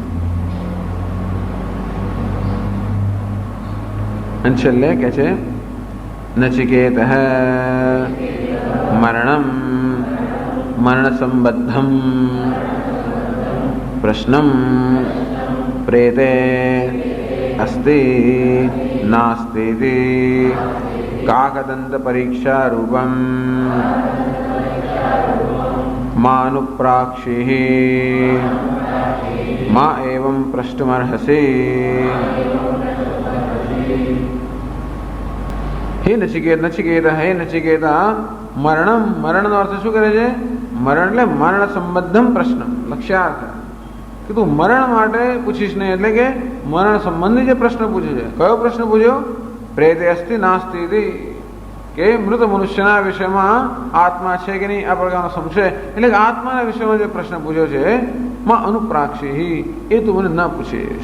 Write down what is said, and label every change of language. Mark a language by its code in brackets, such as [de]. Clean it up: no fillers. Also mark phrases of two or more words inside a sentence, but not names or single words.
[gu] અને છેલ્લે કહે છે નચિકેત [sa] મરણ સંબદ્ધમ પ્રશ્નમ પ્રેતે અસ્તિ નાસ્તિ काकदंत परीक्षा रूपम मानुप्राक्षिः मा एवं प्रष्टुमर्हसि। हे नचिकेत, नचिकेत हे नचिकेता मरणम, [gu] મરણનો અર્થ શું કરે છે? મરણ એટલે [sa] મરણ સંબંધમ પ્રશ્ન, [gu] લક્ષ્યાર્થ કે તું મરણ માટે પૂછીશ નહીં, એટલે કે મરણ સંબંધી જે પ્રશ્ન પૂછે છે. કયો પ્રશ્ન પૂછ્યો? [sa] પ્રેતે અસ્તિ નાસ્તિ ઇતિ, [gu] કે મૃત મનુષ્યના વિષયમાં આત્મા છે કે નહીં આ પ્રકારનો સંશય, એટલે કે આત્માના વિષયમાં જે પ્રશ્ન પૂછ્યો છે માં અનુપ્રાક્ષી, એ તું મને ન પૂછીશ.